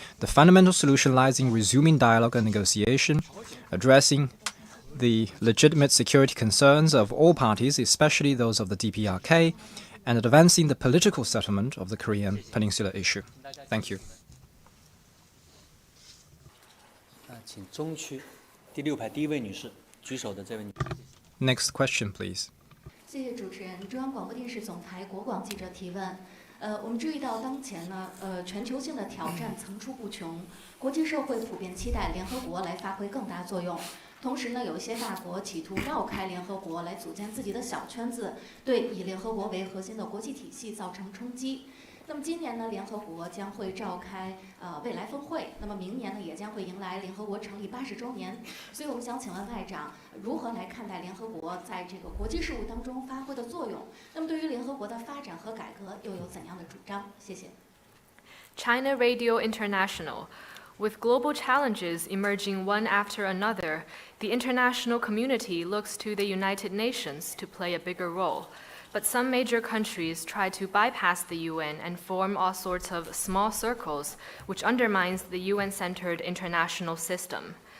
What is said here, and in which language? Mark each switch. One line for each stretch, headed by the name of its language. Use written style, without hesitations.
English: The fundamental solution lies in resuming dialogue and negotiation, addressing the legitimate security concerns of all parties, especially those of the DPRK, and advancing the political settlement of the Korean Peninsula issue. Thank you.
Chinese: 请中区第6排第1位女士举手的这位女士。
English: Next question, please.
Chinese: 谢谢主持人。中央广播电视总台国广记者提问。我们注意到当前呢，全球性的挑战层出不穷，国际社会普遍期待联合国来发挥更大作用。同时呢，有一些大国企图绕开联合国来组建自己的小圈子，对以联合国为核心的国际体系造成冲击。那么今年呢，联合国将会召开未来峰会，那么明年呢也将会迎来联合国成立80周年。所以我们想请问外长，如何来看待联合国在这个国际事务当中发挥的作用？那么对于联合国的发展和改革又有怎样的主张？谢谢。
English: China Radio International. With global challenges emerging one after another, the international community looks to the United Nations to play a bigger role. But some major countries try to bypass the UN and form all sorts of small circles, which undermines the UN-centered international system.